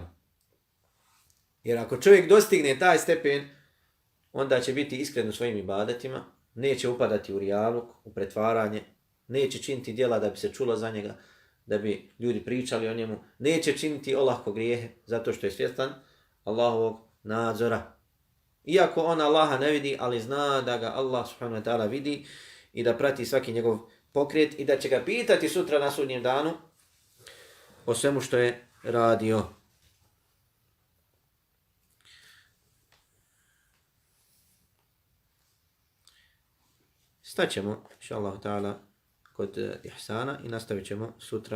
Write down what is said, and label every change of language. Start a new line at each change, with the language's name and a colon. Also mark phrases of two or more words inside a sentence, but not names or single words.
Bosnian: Jer ako čovjek dostigne taj stepen, onda će biti iskren u svojim ibadetima, neće upadati u rijaluk, u pretvaranje, neće činiti djela da bi se čulo za njega, da bi ljudi pričali o njemu, neće činiti olahko grijehe, zato što je svjestan Allahovog nadzora. Iako on Allaha ne vidi, ali zna da ga Allah
Arabic: سبحانه وتعالى
Bosnian: vidi i da prati svaki njegov pokret i da će ga pitati sutra na sudnjem danu o svemu što je radio. Staćemo,
Arabic: إن شاء الله تعالى,
Bosnian: kod ihsana i nastavit ćemo sutra.